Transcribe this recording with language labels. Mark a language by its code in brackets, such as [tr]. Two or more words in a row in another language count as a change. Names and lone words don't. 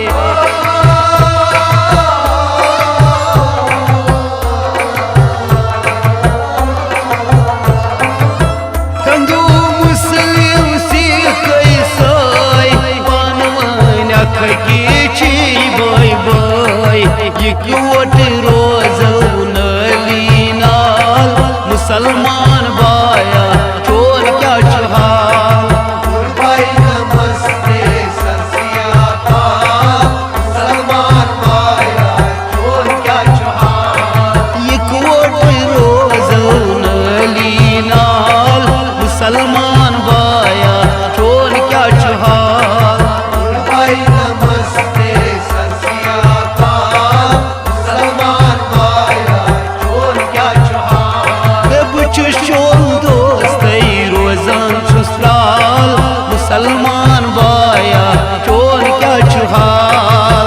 [ks] हिंदू मुस्लिम सिख ईसाई पानवन अखगी छी बोय बोय। इकवट रोजो नली नाल मुसलमान बाया चोन क्या हाल। भाई नमस्ते [pa] सत श्री अकाल [ks] मुसलमान बाया चोन क्या हाल। इकवट रोजो नली नाल मुसलमान बाया चोन क्या हाल। भाई नमस्ते [pa] सत श्री अकाल [ks] मुसलमान बाया चोन क्या हाल। बुछुस चोन दोस्त रोजान छुस त्राल मुसलमान बाया चोन क्या हाल।